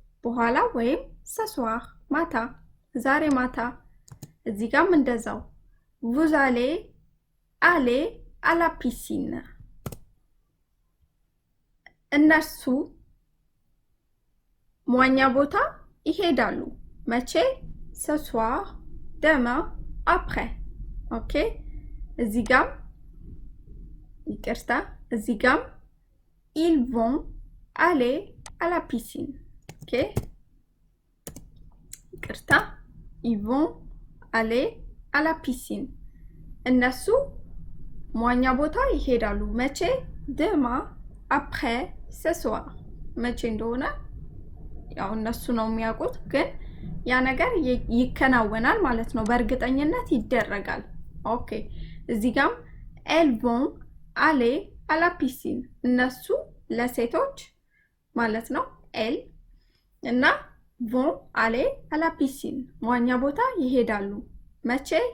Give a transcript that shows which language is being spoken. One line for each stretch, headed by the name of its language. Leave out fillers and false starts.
Amharic: በኋላ ወይም ce soir ማታ፣ ዛሬ ማታ። እዚህ ጋርም እንደዛው
French: vous allez aller à la piscine
Amharic: እነሱ መዋኛ ቦታ ይሄዳሉ መቼ?
French: ce soir demain après ኦኬ።
Amharic: እዚህ ጋር ይቅርታ፣ እዚህ ጋር
French: ils vont aller à la piscine ኦኬ፣ ይቅርታ ils vont aller à la piscine
Amharic: እነሱ መዋኛ ቦታ ይሄዳሉ መቼ?
French: demain après ce soir
Amharic: መቼ እንደሆነ ያው እነሱ ነው የሚያውቁት፣ ግን ያ ነገር ይከናወናል ማለት ነው። በእርግጠኝነት ይደረጋል። ኦኬ እዚህ ጋር
French: elles vont aller à la piscine
Amharic: እነሱ ለሴቶች ማለት ነው elles እና
French: vont aller à la piscine
Amharic: መዋኛ ቦታ ይሄዳሉ መቼ?